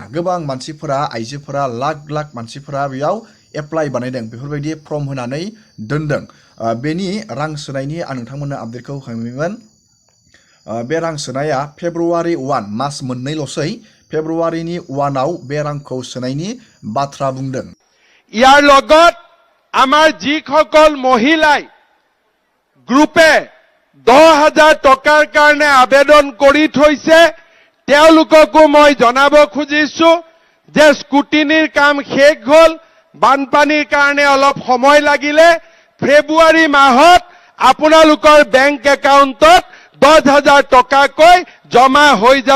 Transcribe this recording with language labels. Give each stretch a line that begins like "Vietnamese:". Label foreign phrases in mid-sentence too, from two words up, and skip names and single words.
Bodo: गोबां मानसिफोरा, आइजोफोरा, लाख मानसिफोरा बेयाव एप्लाइ बानायदों, बेफोरबायदि फर्म होनानै दोनदों। बेनि रां सोनायनि आं नोंथांमोननो आपडेटखौ होखांबायमोन। बे रां सोनाया फेब्रुवारि 1 मास मोननैल'सै, फेब्रुवारिनि 1आव बे रांखौ सोनायनि बाथ्रा बुंदों।
Assamese: ইয়াৰ লগত আমাৰ যিসকল মহিলাই গ্ৰুপে 10,000 টকাৰ কাৰণে আবেদন কৰি থৈছে তেওঁলোককো মই জনাব খুজিছো যে স্কুটিনিৰ কাম শেষ হ'ল, বানপানীৰ কাৰণে অলপ সময় লাগিলে, ফেব্ৰুৱাৰী মাহত আপোনালোকৰ
English: bank account
Assamese: 10,000 টকাকৈ জমা হৈ যাব।